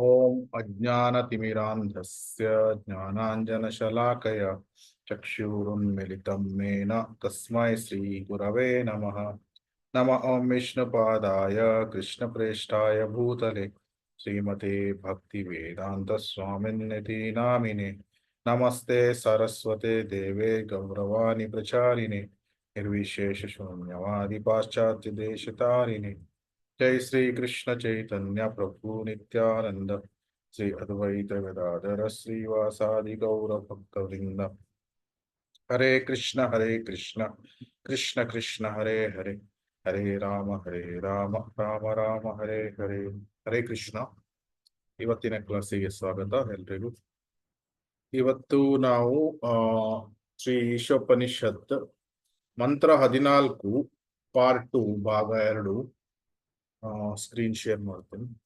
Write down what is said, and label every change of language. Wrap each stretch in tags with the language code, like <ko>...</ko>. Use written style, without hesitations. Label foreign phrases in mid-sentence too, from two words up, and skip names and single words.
<sa>ಓಂ ಅಜ್ಞಾನತಿಮಿರಾಂಧಸ್ಯ ಜ್ಞಾನಾಂಜನಶಲಾಕಯ ಚಕ್ಷುರುನ್ಮಿಲಿತಂ ಮೇನ ತಸ್ಮೈ ಶ್ರೀ ಗುರವೇ ನಮಃ. ನಮಃ ಓಂ ವಿಷ್ಣುಪಾದಾಯ ಕೃಷ್ಣಪ್ರೇಷ್ಠಾಯ ಭೂತಲೆ ಶ್ರೀಮತೆ ಭಕ್ತಿವೇದಾಂತ ಸ್ವಾಮಿನ್ನಿತಿ ನಾಮಿನೆ. ನಮಸ್ತೆ ಸರಸ್ವತೆ ದೇವೇ ಗೌರವಾಣಿ ಪ್ರಚಾರಿಣೆ ನಿರ್ವಿಶೇಷ ಶೂನ್ಯವಾದಿ ಪಾಶ್ಚಾತ್ಯ ದೇಶತಾರಿಣೆ. ಜೈ ಶ್ರೀ ಕೃಷ್ಣ ಚೈತನ್ಯ ಪ್ರಭು ನಿತ್ಯಾನಂದ ಶ್ರೀ ಅದ್ವೈತ ಗದಾಧರ ಶ್ರೀವಾಸಾದಿ ಗೌರ ಭಕ್ತವೃಂದ. ಹರೇ ಕೃಷ್ಣ ಕೃಷ್ಣ ಕೃಷ್ಣ ಹರೇ ಹರೇ, ಹರೇ ರಾಮ ರಾಮ ರಾಮ ಹರೇ ಹರೇ. ಹರೇ ಕೃಷ್ಣ.</sa> <kn>ಇವತ್ತಿನ ಕ್ಲಾಸಿಗೆ ಸ್ವಾಗತ ಎಲ್ರಿಗೂ. ಇವತ್ತು ನಾವು ಶ್ರೀ ಈಶೋಪನಿಷತ್ ಮಂತ್ರ 14 ಪಾರ್ಟ್ 2 ಭಾಗ 2</kn> <en>screen share</en> <kn>ಮಾಡ್ತೀನಿ.</kn>